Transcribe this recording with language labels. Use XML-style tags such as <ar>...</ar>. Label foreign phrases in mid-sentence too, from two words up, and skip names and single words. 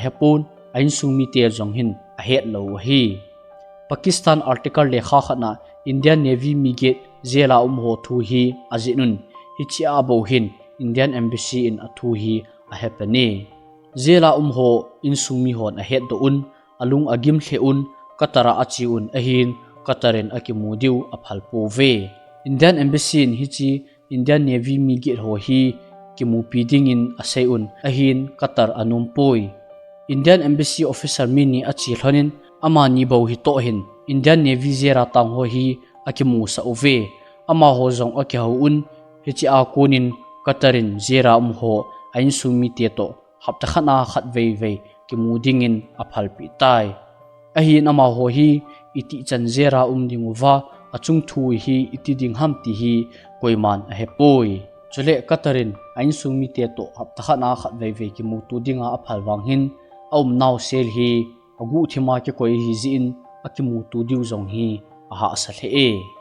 <tcz>hepun ain sumi te zong hin a het lo hi Pakistan article le kha khana Indian Navy migit zela ho thu hi azinun hichi abo hin Indian Embassy in athu hi a hepani zela ho insumi hon a het do un alung agim theun Qatara achi un ahin Qatarin akimudiu aphal pove Indian Embassy in hichi Indian Navy migit ho hi kimu piding in asayun ahin Qatar anumpoi Indian Embassy officer mini achi thlonin ama ni bo hi to hin Indian Navy zera tang ho hi akimu sa ove ama ho zong akyahu un hichi a kunin Qatarin zera ho ain sumi te to hapta khana khat vei kimudingin aphal pi tai ahin ama ho hi iti chan zera dinguwa achung thu hi iti ding ham ti hi koiman a hepoi chule Qatarin ain sumi te to hapta khana khat vei kimutu dinga aphal wanghin naw sel hi agu thima ke koi hi zin akimutu diu zong hi aha asale e</tcz>